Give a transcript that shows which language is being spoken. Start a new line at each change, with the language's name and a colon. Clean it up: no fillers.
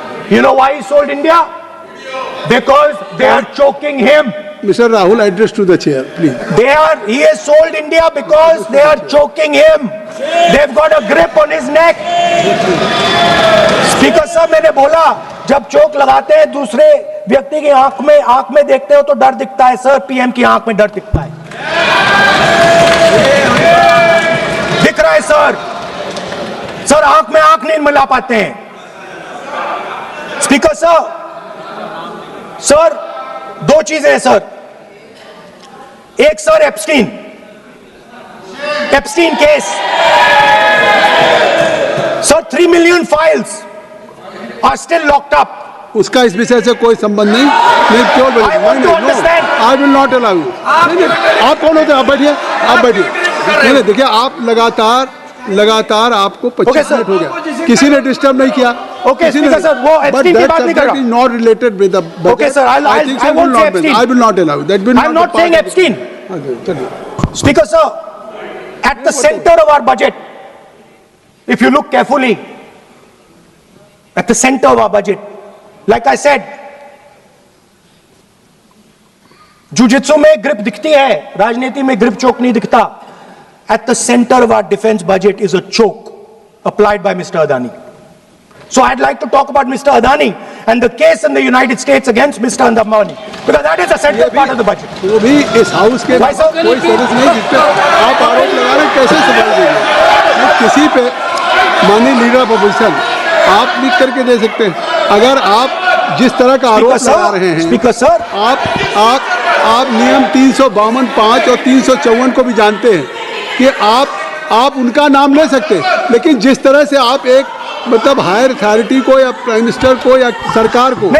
English: You know why he sold India? Because they are choking him. Mr. Rahul, address to the chair, please. He has sold India because they are choking him. They've got a grip on his neck.
Hindi: Speaker साहब, मैंने बोला जब चोक लगाते हैं दूसरे व्यक्ति की आंख में देखते हो तो डर दिखता है सर. पीएम की आंख में डर दिखता है. दिख रहा है सर आंख में आंख नहीं मिला पाते हैं. स्पीकर सर दो चीजें हैं सर. एक sir
English: Epstein case sir 3 million files are still locked up.
Hindi: उसका इस विषय से कोई संबंध नहीं. मैं क्यों बोलूं?
English: I will not allow you.
Hindi: आप कौन होते हैं? आप बैठिए. नहीं देखिए, आप लगातार आपको 25 मिनट हो गया. किसी ने डिस्टर्ब नहीं किया. Okay, Speaker sir, वो एप्स्टीन की बात नहीं कर रहा.
English: But that subject is not related with the budget. Okay sir, I won't say Epstein. I will not allow. That will not. I'm not saying Epstein. Speaker sir, at the center of our budget, if you look carefully, at the center of our budget, like I said, jujitsu
Hindi: में grip दिखती है, राजनीति में grip choke नहीं दिखता.
English: At the center of our defense budget is a choke applied by Mr. Adani. So I'd like to talk about Mr. Adani and the case in the United States against Mr. Annamalai, because that is the central part of the budget.
Hindi: वो भी इस house के कोई service नहीं जिस पे आप आरोप लगा रहे हैं, कैसे संभाल देंगे? किसी पे माननीय लीडर ऑफ अपोजिशन आप लिख करके दे सकते हैं. अगर आप जिस तरह का आरोप लगा रहे हैं, स्पीकर सर, आप नियम 352(5) और 354 को भी जानते हैं कि आप उनका नाम ले सकते हैं, लेकिन जिस तरह से आप एक मतलब हायर अथॉरिटी को या प्राइम मिनिस्टर को या सरकार को